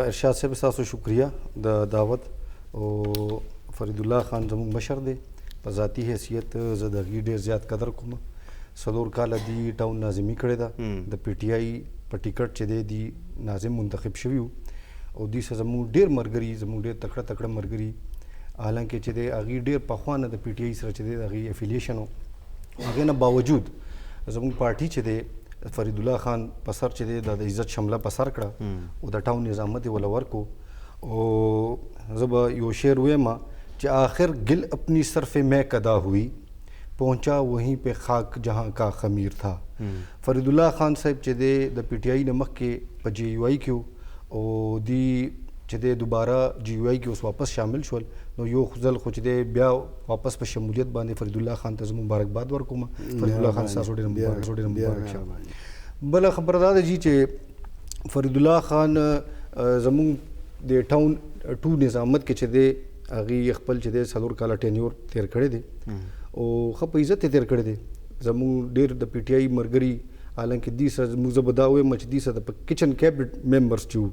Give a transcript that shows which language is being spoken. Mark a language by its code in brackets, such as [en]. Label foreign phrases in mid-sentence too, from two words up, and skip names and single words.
[ps] ارشاد صاحب ستاسو شکریه د دعوت او فرید الله خان زموږ مشر دی په ذاتي حیثیت زه د هغې ډېر زیات قدر کوم 4 کاله دی ټاون ناظمي کړې ده د پی ټي آی په ټیکټ چې دی ناظم منتخب شوي وو او دوی سره زموږ ډېر ملګري زموږ ډېر تکړه ملګري حالانکه چې دی هغې ډېر پخوا نه د پی ټي آی سره چې دی د هغې افیلیشن و هغې نه باوجود زموږ پارټي چې دی فرید الله خان په سر چې دی د عزت شمله په سر کړه او د ټاون نظامت یې وله ورکو او زه به یو شعر ویم چې [ur] آخر گل اپنی صرف میں کدا ہوئی پہنچا وہیں پہ خاک جہاں کا خمیر تھا [ps] فرید الله خان صاحب چې دی د پی ټي آی نه مخکې په جی یو آی کې او دی چې دی دوباره جی یو آی کې اوس واپس شامل شول نو یو ځل خو چې دی بیا واپس په شمولیت باندې فرید الله خان ته زه مبارکباد ورکوم فرید الله خان ستاسو ډېر مبارک شه بله خبره دا ده جي چې فرید الله خان زموږ د ټاون 2 نظامت کې چې دی هغې خپل چې دی 4 کاله ټینیور تیر کړی دی او ښه په عزت یې تیر کړی دی زموږ ډېر د پی ټي آی ملګري حالانکه دې سره موږ زه به دا ویم چې دې سره د [en] kitchen cabinet members [ps] چې وو